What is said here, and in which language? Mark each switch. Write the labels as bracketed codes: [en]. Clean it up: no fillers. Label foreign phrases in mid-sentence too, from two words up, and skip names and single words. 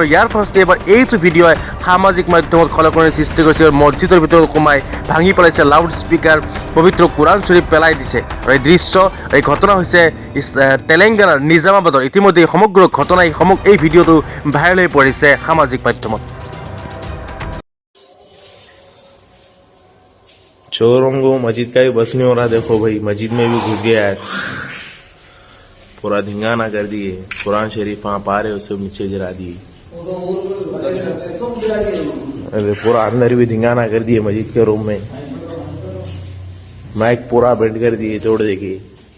[as] ইয়াৰ পাছতে এবাৰ এইটো ভিডিঅ'ই সামাজিক মাধ্যমত খলকনিৰ সৃষ্টি কৰিছে। মছজিদৰ ভিতৰত সোমাই ভাঙি পেলাইছে লাউড স্পীকাৰ, পবিত্ৰ কোৰআন শ্বৰীফ পেলাই দিছে। আৰু এই দৃশ্য, এই ঘটনা হৈছে তেলেংগানাৰ নিজামাবাদৰ। ইতিমধ্যে এই সমগ্ৰ ঘটনাই এই ভিডিঅ'টো ভাইৰেল হৈ পৰিছে সামাজিক মাধ্যমত। [hi] चोरों को मस्जिद का भी बस नहीं हो रहा। देखो भाई, मस्जिद में भी घुस गया है, पूरा धिंगाना कर दिए। कुरान शरीफ वहाँ पा रहे उसे नीचे गिरा दिए। अरे पूरा अंदर भी धिंगाना कर दिए मस्जिद के रूम में, माइक पूरा बेंड कर दिए, तोड़ देखिए।